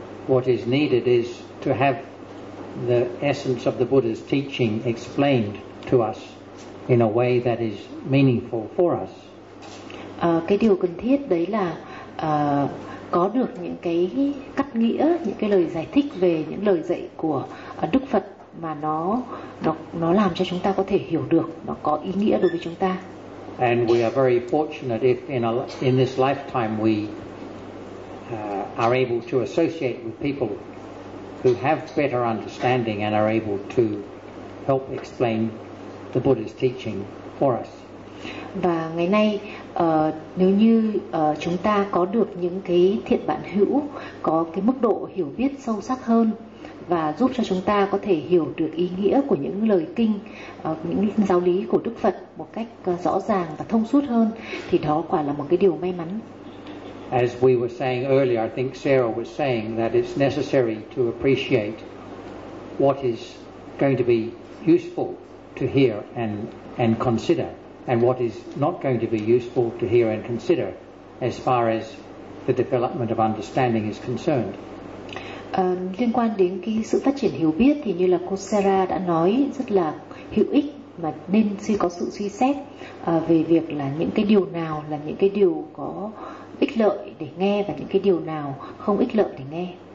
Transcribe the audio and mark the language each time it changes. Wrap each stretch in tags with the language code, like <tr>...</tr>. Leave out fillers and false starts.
<en>what is needed is to have the essence of the Buddha's teaching explained to us in a way that is meaningful for us.</en> <vi>Cái điều cần thiết đấy là có được những cái cắt nghĩa, những cái lời giải thích về những lời dạy của Đức Phật mà nó làm cho chúng ta có thể hiểu được, nó có ý nghĩa đối với chúng ta.</vi> <en>And we are very fortunate if in this lifetime we are able to associate with people who have better understanding and are able to help explain the Buddha's teaching for us.</en> <vi>Và ngày nay nếu như chúng ta có được những cái thiện bạn hữu có cái mức độ hiểu biết sâu sắc hơn và giúp cho chúng ta có thể hiểu được ý nghĩa của những lời kinh, những giáo lý của Đức Phật một cách rõ ràng và thông suốt hơn, thì đó quả là một cái điều may mắn.</vi> <en>As we were saying earlier, I think Sarah was saying that it's necessary to appreciate what is going to be useful to hear and consider, and what is not going to be useful to hear and consider as far as the development of understanding is concerned.</en> <vi>Liên quan đến cái sự phát triển hiểu biết thì như là cô Sarah đã nói rất là hữu ích mà nên suy có sự suy xét về việc là những cái điều nào là những cái điều có ích lợi để nghe và những cái điều nào không ích lợi để nghe.</vi>